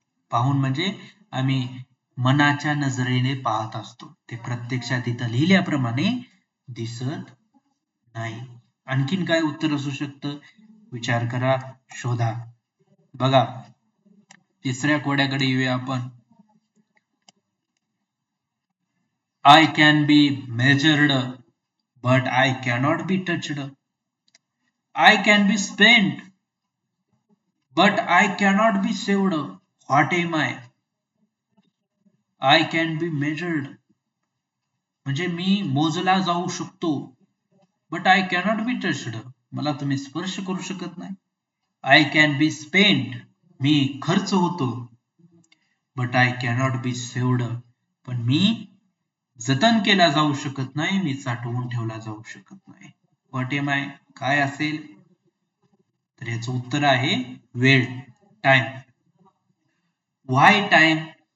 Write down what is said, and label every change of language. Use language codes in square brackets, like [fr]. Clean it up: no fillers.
[mr] पाहून म्हणजे आम्ही मनाच्या नजरेने पाहत असतो, ते प्रत्यक्षात इथं लिहिल्याप्रमाणे दिसत नाही. आणखीन काय उत्तर असू शकतं? विचार करा, शोधा. बघा, तिसऱ्या कोड्याकडे येऊया आपण. [en] I can be measured, but I cannot be touched. I can be spent, but I cannot be saved. What am I? I can be measured [mr] म्हणजे मी मोजला जाऊ शकतो, [en] but I cannot be touched. [mr] मला तुम्ही स्पर्श करू शकत नाही. [en] I can be spent, [mr] मी खर्च होतो, [en] but I cannot be saved, [mr] पण मी जतन केला जाऊ शकत नाही, मी साठवून ठेवला जाऊ शकत नाही. [en] what am I, [mr] काय असेल? तर याचं उत्तर आहे वेळ, टाइम. [en] Why time?